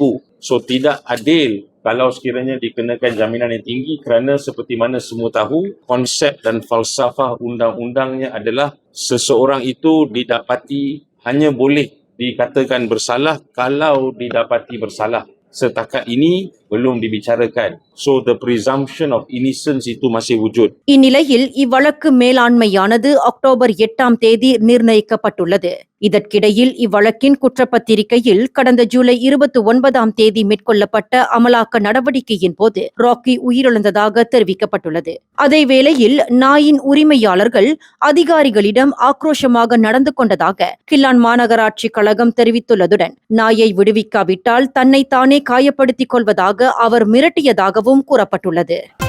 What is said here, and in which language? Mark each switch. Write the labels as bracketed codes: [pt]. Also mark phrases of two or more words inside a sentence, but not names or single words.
[ms] So tidak adil kalau sekiranya dikenakan jaminan yang tinggi kerana seperti mana semua tahu konsep dan falsafah undang-undangnya adalah seseorang itu didapati hanya boleh dikatakan bersalah kalau didapati bersalah. Setakat ini belum dibicarakan. [en] So the presumption of innocence [ms] itu masih wujud. [ta] இந்நிலையில் இவ்வழக்கு மேலாண்மையானது அக்டோபர் 8 நிர்ணயிக்கப்பட்டுள்ளது. இதற்கிடையில் இவ்வழக்கின் குற்றப்பத்திரிகையில் கடந்த ஜூலை 29 மேற்கொள்ளப்பட்ட அமலாக்க நடவடிக்கையின் போது ராக்கி உயிரிழந்ததாக தெரிவிக்கப்பட்டுள்ளது. அதேவேளையில் நாயின் உரிமையாளர்கள் அதிகாரிகளிடம் ஆக்ரோஷமாக நடந்து கொண்டதாக கில்லான் மாநகராட்சி கழகம் தெரிவித்துள்ளதுடன் நாயை விடுவிக்காவிட்டால் தன்னை தானே காயப்படுத்திக் கொள்வதாக அவர் மிரட்டியதாகவும் கூறப்பட்டுள்ளது.